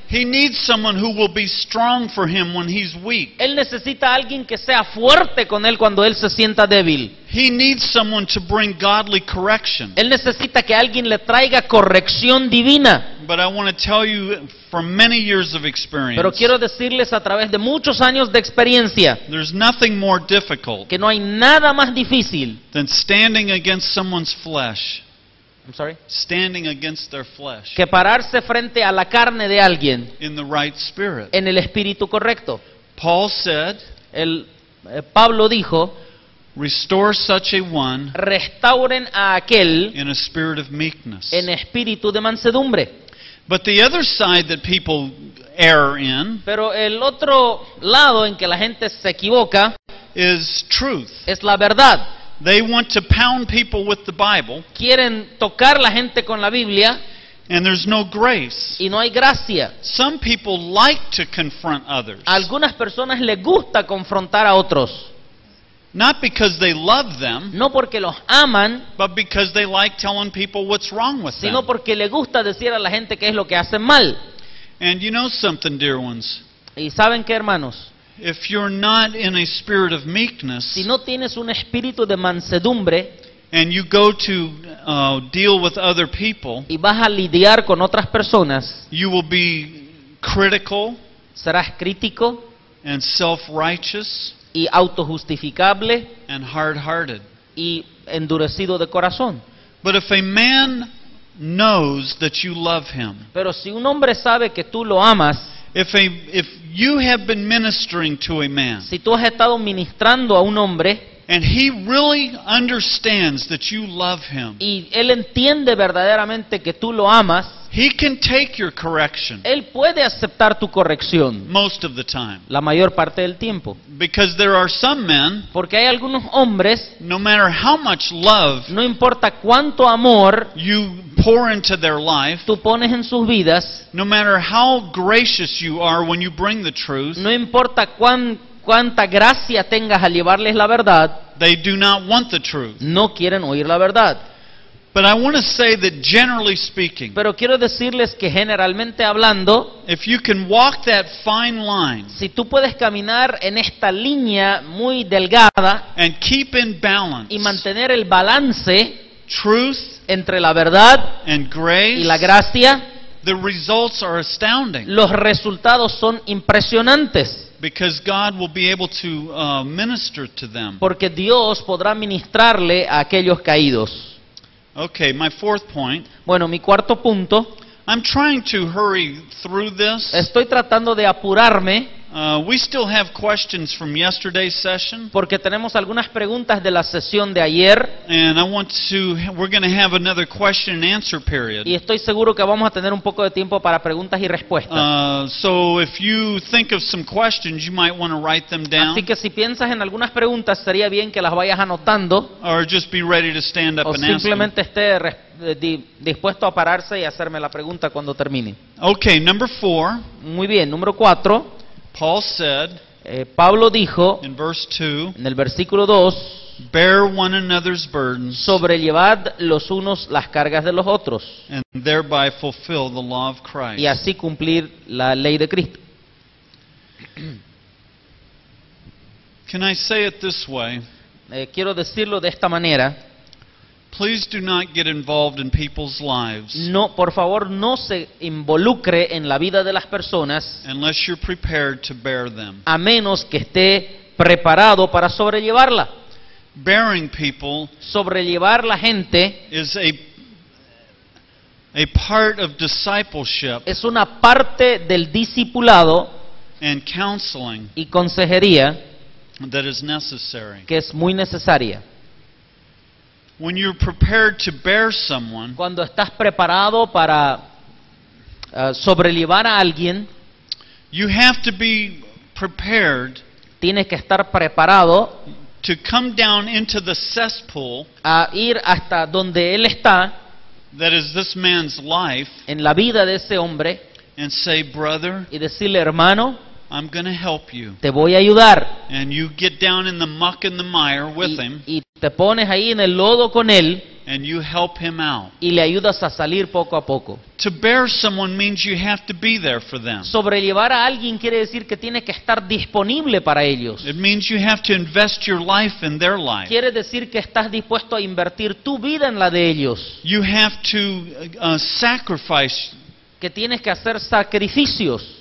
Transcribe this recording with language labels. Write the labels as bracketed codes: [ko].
[en] He needs someone who will be strong for him when he's weak. [es] Él necesita a alguien que sea fuerte con él cuando él se sienta débil. [en] He needs someone to bring godly correction. [es] Él necesita que alguien le traiga corrección divina. [en] But I want to tell you from many years of experience, [es] Pero quiero decirles a través de muchos años de experiencia [en] there's nothing more difficult [es] que no hay nada más difícil. [en] than standing against someone's flesh, I'm sorry. standing against their flesh [es] Que pararse frente a la carne de alguien [en] in the right spirit. [es] en el espíritu correcto. [en] Paul said, [es] Pablo dijo, [en] restore such a one [es] restauren a aquel [en] in a spirit of meekness. [es] en espíritu de mansedumbre. [en] But the other side that people err in [es] Pero el otro lado en que la gente se equivoca [en] is truth. [es] es la verdad. [en] They want to pound people with the Bible, [es] Quieren tocar la gente con la Biblia [en] and there's no grace. [es] y no hay gracia. [en] Some people like to confront others, [es] A algunas personas les gusta confrontar a otros, [en] not because they love them, [es] no porque los aman, [en] but because they like telling people what's wrong with [es] sino [en] them. [es] porque les gusta decir a la gente qué es lo que hacen mal. [en] And you know something, dear ones? [es] ¿Y saben qué, hermanos? [en] If you're not in a spirit of meekness, [es] Si no tienes un espíritu de mansedumbre [en] and you go to deal with other people, [es] y vas a lidiar con otras personas, [en] you will be critical [es] serás crítico [en] and self-righteous [es] y autojustificable [en] and hard-hearted. [es] y endurecido de corazón. [en] But if a man knows that you love him, [es] Pero si un hombre sabe que tú lo amas, [en] if you have been ministering to a man [es] si tú has estado ministrando a un hombre [en] and he really understands that you love him, [es] y él entiende verdaderamente que tú lo amas, [en] he can take your correction [es] él puede aceptar tu corrección [en] most of the time. [es] la mayor parte del tiempo. [en] Because there are some men, [es] Porque hay algunos hombres, [en] no matter how much love [es] no importa cuánto amor [en] you pour into their life, [es] tú pones en sus vidas, [en] no matter how gracious you are when you bring the truth, [es] no importa cuánta gracia tengas al llevarles la verdad, [en] they do not want the truth. [es] no quieren oír la verdad. [en] But I want to say that generally speaking, [es] Pero quiero decirles que generalmente hablando, [en] if you can walk that fine line [es] si tú puedes caminar en esta línea muy delgada [en] and keep in balance [es] y mantener el balance [en] truth [es] entre la verdad [en] and grace, [es] y la gracia, [en] the results are astounding. [es] los resultados son impresionantes. [en] Because God will be able to minister to them. [es] Porque Dios podrá ministrarle a aquellos caídos. [en] Okay, my fourth point. [es] Bueno, mi cuarto punto, [en] I'm trying to hurry through this. [es] estoy tratando de apurarme [en] We still have questions from yesterday's session, [es] porque tenemos algunas preguntas de la sesión de ayer [en] and we're going to have another question and answer period. [es] y estoy seguro que vamos a tener un poco de tiempo para preguntas y respuestas. [en] So if you think of some questions, you might want to write them down, [es] Así que si piensas en algunas preguntas, sería bien que las vayas anotando [en] or just be ready to stand up [es] o [en] and ask them. [es] simplemente esté dispuesto a pararse y hacerme la pregunta cuando termine. [en] Okay, number 4. [es] Muy bien, número 4. [en] Paul said, [es] Pablo dijo [en] in verse 2, [es] en el versículo 2, [en] bear one another's burdens [es] sobrellevad los unos las cargas de los otros [en] and thereby fulfill the law of Christ. [es] y así cumplir la ley de Cristo. [en] Can I say it this way? [es] Quiero decirlo de esta manera. [en] Please do not get involved in people's lives [es] No, por favor, no se involucre en la vida de las personas [en] unless you're prepared to bear them. [es] a menos que esté preparado para sobrellevarla. [en] Bearing people [es] Sobrellevar la gente [en] is a part of discipleship [es] es una parte del discipulado [en] and counseling [es] y consejería [en] that is necessary. [es] que es muy necesaria. [en] When you're prepared to bear someone, [es] Cuando estás preparado para sobrellevar a alguien, [en] you have to be prepared [es] tienes que estar preparado [en] to come down into the cesspool [es] a ir hasta donde él está [en] that is this man's life [es] en la vida de ese hombre [en] and say, brother, [es] y decirle, hermano, [en] I'm going to help you. [es] te voy a ayudar. [en] And you get down in the muck and the mire with him [es] Y te pones ahí en el lodo con él [en] and you help him out. [es] y le ayudas a salir poco a poco. [en] To bear someone means you have to be there for them. [es] Sobrellevar a alguien quiere decir que tiene que estar disponible para ellos. [en] It means you have to invest your life in their life. [es] Quiere decir que estás dispuesto a invertir tu vida en la de ellos. [en] You have to sacrifice [es] Que tienes que hacer sacrificios,